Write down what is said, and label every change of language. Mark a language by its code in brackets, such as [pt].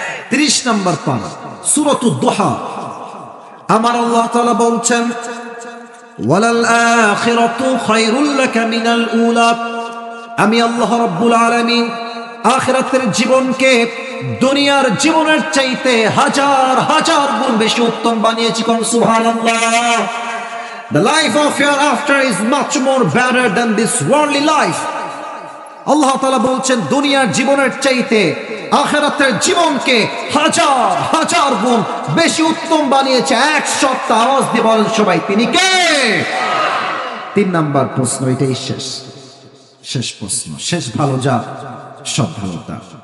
[bn] 30 নম্বর পারা, সূরাতুদ দুহা। আমার আল্লাহ তাআলা বলছেন, [ar] ওয়ালাল আখিরাতু খায়রুল লাকা মিনাল উলা। [bn] আমি আল্লাহ রাব্বুল আলামিন আখিরাতের জীবনকে দুনিয়ার জীবনের চাইতে হাজার হাজার গুণ বেশি উত্তম বানিয়েছি। কোন সুবহানাল্লাহ। [en] The life of hereafter is much more better than this worldly life. [bn] আল্লাহ তাআলা বলছেন, দুনিয়ার জীবনের চাইতে আখিরাতের জীবনকে হাজার হাজার গুণ বেশি উত্তম বানিয়েছে। এক সপ্তাহ আওয়াজ দিয়ে বলেন সবাই, তিনি কে? 3 নাম্বার প্রশ্ন, এটাই শেষ প্রশ্ন, শেষ ভালো যা সব ভালো তা।